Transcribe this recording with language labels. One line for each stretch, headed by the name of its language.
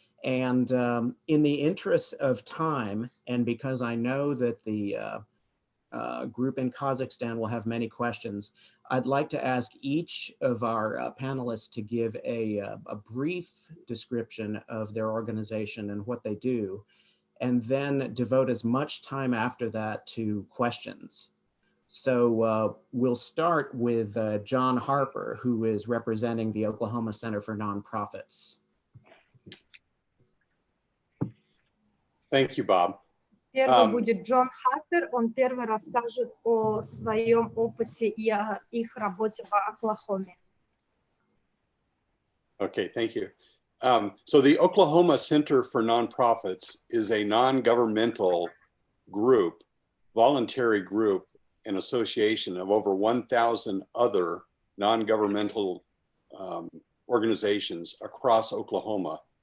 English: And in the interest of time, and because I know that the group in Kazakhstan will have many questions, I'd like to ask each of our panelists to give a brief description of their organization and what they do, and then devote as much time after that to questions. So we'll start with John Harper, who is representing the Oklahoma Center for Nonprofits. Thank you, Bob.
Russian: Первый будет Джон Харпер, он первый расскажет о своем опыте и о их работе в Оклахоме.
English: Okay, thank you. So the Oklahoma Center for Nonprofits is a non-governmental group, voluntary group, and association of over 1,000 other non-governmental organizations across Oklahoma.